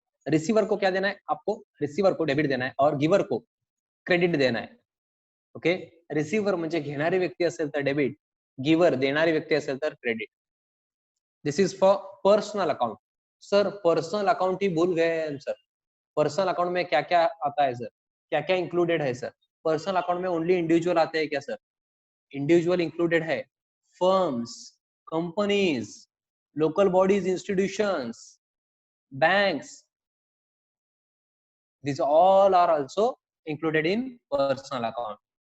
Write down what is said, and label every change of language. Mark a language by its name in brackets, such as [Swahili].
[Hindi] Receiver को क्या देना है आपको? रिसीवर को डेबिट देना है और गिवर को क्रेडिट देना है. [Marathi] ओके, रिसीवर म्हणजे घेणारी व्यक्ती असेल तर डेबिट, गिव्हर देणारी व्यक्ती असेल तर credit. [English] This is for personal account. [Hindi] Sir personal account ही भूल गए हम सर. पर्सनल अकाउंट में क्या क्या आता है सर, क्या क्या इंक्लूडेड है सर? पर्सनल अकाउंट में ओनली इंडिविजुअल आते हैं क्या सर? इंडिविजुअल इंक्लूडेड है, [English] Firms, companies, local bodies, institutions, banks, these all are also included in personal account.